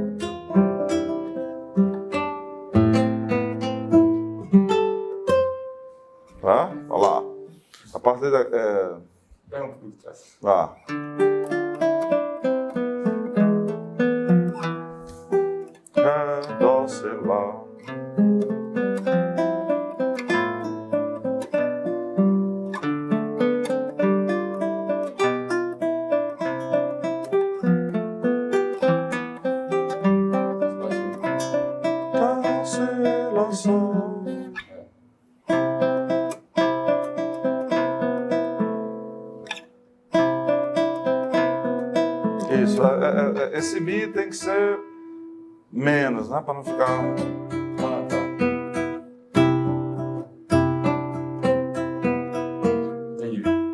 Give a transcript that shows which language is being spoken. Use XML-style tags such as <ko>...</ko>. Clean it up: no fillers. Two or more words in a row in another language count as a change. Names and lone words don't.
<pt>Tá? Olha lá. A partir da... Pega um pouquinho de trás. Lá. Ré, dó, si, lá. Dó, si, lá, sol. Isso, esse Mi tem que ser menos, né? Para não ficar. Ah, tá. Entendi.</pt>